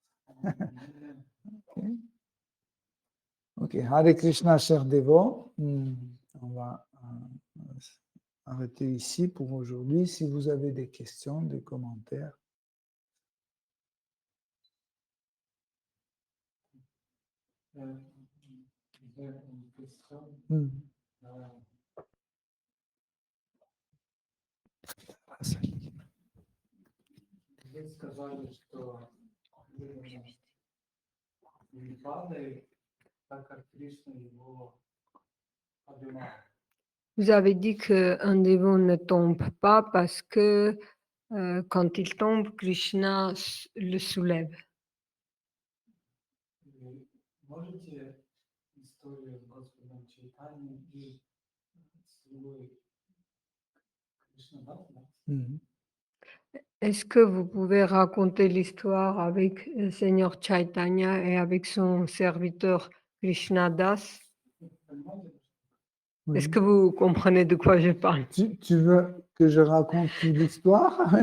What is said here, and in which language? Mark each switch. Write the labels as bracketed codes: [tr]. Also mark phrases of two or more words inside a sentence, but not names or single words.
[fr] Ok. Ok, Hare Krishna, chers dévots. On va arrêter ici pour aujourd'hui. Si vous avez des questions, des commentaires. J'ai une question. [ru] Вы сказали, что не падает, так как Кришна его поднимает. [fr] Vous avez dit qu'un dévot ne tombe pas parce que quand il tombe, Krishna le soulève. [ru] Вы можете историю с Господом Чайтаньей и свой Кришнадаса? [fr] Est-ce que vous pouvez raconter l'histoire avec le Seigneur Chaitanya et avec son serviteur Krishnadas? Oui. Est-ce que vous comprenez de quoi je parle? Tu veux que je raconte toute l'histoire?